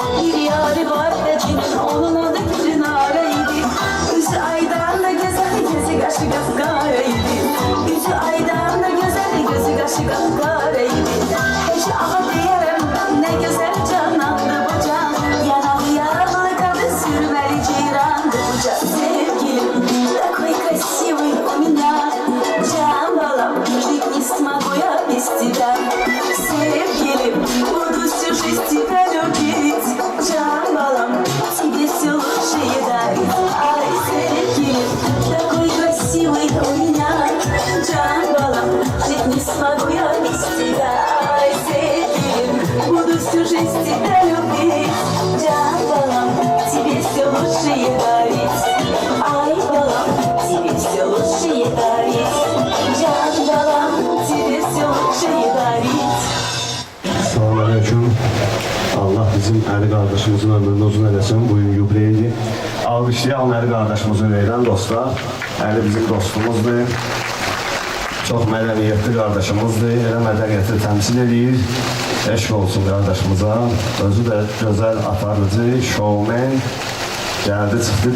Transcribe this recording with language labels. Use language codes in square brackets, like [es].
[tr] Bir yari var hecinin, onun adı Gülnareydi. Yüzü aydan da güzel, gözü kaşı kapkaraydı. Yüzü aydan da güzel, gözü kaşı kapkaraydı. Eşi ağa diyelim, ne güzel canandı bu can. Yanalı yaralı kadı, sürmeli cirandı bu can. Sevgilim, [ru] такой красивый у меня, can балам, жить не смогу я без тебя. [tr] Sevgilim, [ru] буду всю жизнь тебя любить. Can балам, тебе все лучшее дарить. Ай, [tr] sevgilim, [ru] такой красивый у меня, can балам, жить не смогу я без тебя. Ай, [tr] sevgilim, [ru] буду всю жизнь тебя любить. Can балам, тебе все лучшее дарить. Ай, балам, тебе все лучшее дарить. Can балам, тебе все лучшее дарить. [az] Selamünaleyküm. Allah bizim Əli qardaşımızın ömrünü uzun eləsin. Bugün yubileydi. Alqışlayalım Əli qardaşımızın ürəkdən dostlar. Əli bizim dostumuzdur. Çox mədəniyyətli qardaşımızdır. Elə mədəniyyəti təmsil edir. Eşq olsun qardaşımıza. Özü də gözəl aparıcı, şovmen. Gəldi, çıxdı.